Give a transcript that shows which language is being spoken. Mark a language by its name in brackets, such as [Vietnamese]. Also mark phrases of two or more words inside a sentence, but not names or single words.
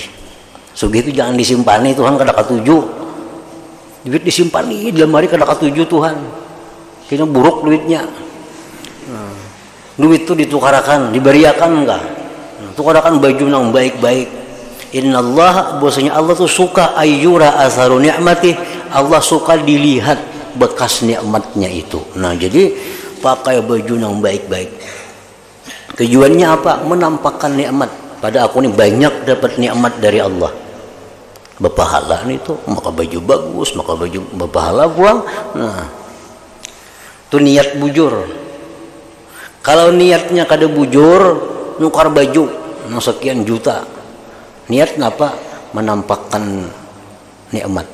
[Banjar] Sugih itu jangan disimpani, Tuhan kada katuju. Duit disimpani di lemari kada katuju Tuhan. Kena buruk duitnya. Duit itu ditukarakan, diberiakan enggak? Tukarakan baju nang baik-baik. [Indonesian] Innallah, bahwasanya Allah tuh suka [Arabic] أن يرى أثر نعمته, [Indonesian] Allah suka dilihat bekas nikmatnya itu. Nah, jadi pakai baju yang baik-baik. Tujuannya apa? Menampakkan nikmat. Pada aku ini banyak dapat nikmat dari Allah. [Banjar] Berpahala nih tuh, maka baju bagus, maka baju berpahala pulang. Nah, itu niat bujur. Kalau niatnya kada bujur, nukar baju sekian juta. Niat apa? Menampakkan nikmat.